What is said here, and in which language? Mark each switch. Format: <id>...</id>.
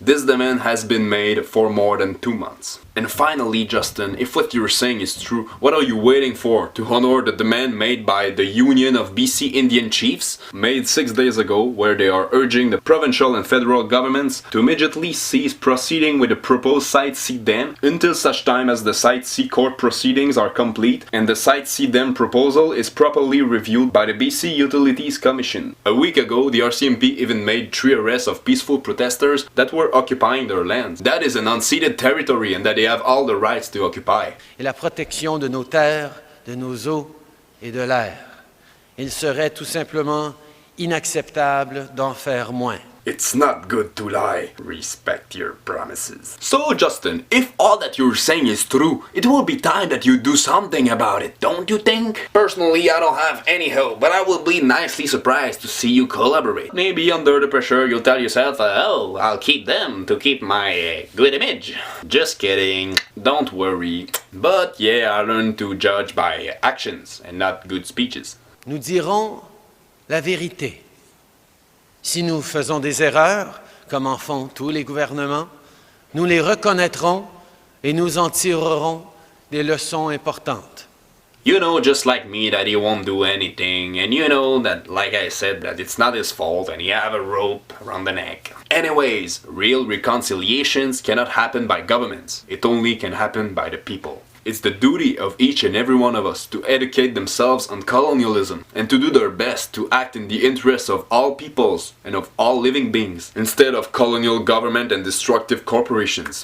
<en>This demand has been made for more than 2 months. And finally, Justin, if what you're saying is true, what are you waiting for to honor the demand made by the Union of BC Indian Chiefs, made 6 days ago, where they are urging the provincial and federal governments to immediately cease proceeding with the proposed Site C dam until such time as the Site C court proceedings are complete and the Site C dam proposal is properly reviewed by the BC Utilities Commission. A week ago, the RCMP even made 3 arrests of peaceful protesters that were occupying their lands. That is an unceded territory and that they have all the rights to occupy.</en> <fr>Et la protection de nos terres, de nos eaux et de l'air. Il serait tout simplement inacceptable d'en faire moins.</fr> <en>It's not good to lie. Respect your promises. So Justin, if all that you're saying is true, it will be time that you do something about it, don't you think? Personally, I don't have any hope, but I will be nicely surprised to see you collaborate. Maybe under the pressure you'll tell yourself, oh, I'll keep them to keep my good image. Just kidding, don't worry. But yeah, I learned to judge by actions and not good speeches.</en> <fr>Nous dirons la vérité. Si nous faisons des erreurs, comme en font tous les gouvernements, nous les reconnaîtrons et nous en tirerons des leçons importantes.</fr> <en>You know, just like me, that he won't do anything, and you know that, like I said, that it's not his fault and he have a rope around the neck. Anyways, real reconciliations cannot happen by governments. It only can happen by the people. It's the duty of each and every one of us to educate themselves on colonialism and to do their best to act in the interests of all peoples and of all living beings, instead of colonial government and destructive corporations.</en>